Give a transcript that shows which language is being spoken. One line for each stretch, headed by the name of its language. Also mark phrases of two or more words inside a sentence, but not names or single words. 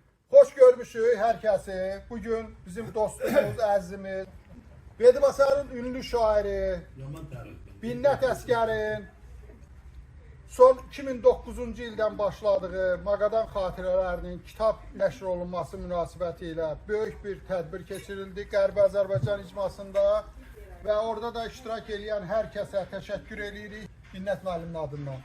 Azerbaijani: Hoş görmüşük herkesi. Bugün bizim dostumuz, əzizimiz, Bedibasarın ünlü şairi, Binnət Əsgərin son 2009-cu ildən başladığı Maqadan xatirələrinin kitab nəşr olunması münasibəti ilə böyük bir tədbir keçirildi Qərbi Azərbaycan icmasında və orada da iştirak edən hər kəsə təşəkkür edirik Binnət müəllimin adından.